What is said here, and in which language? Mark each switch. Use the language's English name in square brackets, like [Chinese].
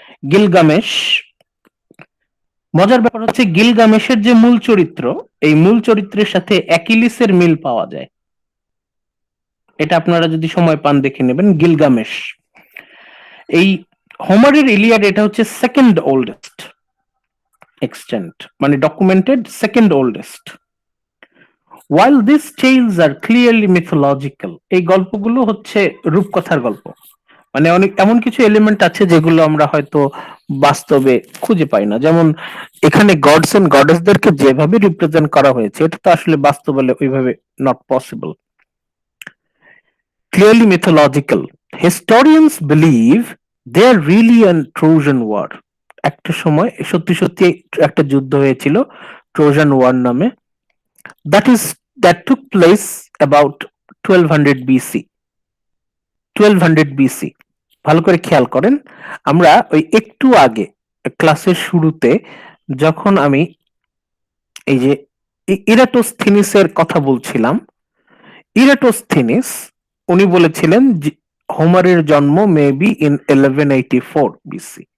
[Bangla] Gilgamesh, মজার ব্যাপার হচ্ছে গিলগামেশের যে মূল চরিত্র, এই মূল চরিত্রের সাথে অ্যাকিলিসের মিল পাওয়া যায়। এটা আপনারা যদি সময় পান দেখে নেবেন। গিলগামেশ, এই হোমারের ইলিয়াড এটা হচ্ছে [English] second oldest extent, [Bangla] মানে documented second oldest. [English] While these tales are clearly mythological, [Bangla] এই গল্পগুলো হচ্ছে রূপকথার গল্প। মানে অনেক এমন কিছু এলিমেন্ট আছে যেগুলো আমরা হয়তো বাস্তবে খুঁজে পাই না। যেমন এখানে গডস এন্ড গডেসদেরকে যেভাবে রিপ্রেজেন্ট করা হয়েছে এটা তো আসলে বাস্তবে ওইভাবে [English] Not possible. Clearly mythological. Historians believe there really a Trojan War. [Bangla] একটা সময় সত্যি সত্যি একটা যুদ্ধ হয়েছিল ট্রোজান ওয়ার নামে। [English] That took place about 1200 BC. 1200 BC. [Bangla] ভালো করে খেয়াল করেন, আমরা ওই একটু আগে ক্লাসের শুরুতে যখন আমি এই যে ইরাটোস্থিনিসের কথা বলছিলাম, ইরাটোস্থিনিস উনি বলেছিলেন হোমারের জন্ম মেবি ইন 1184 BC।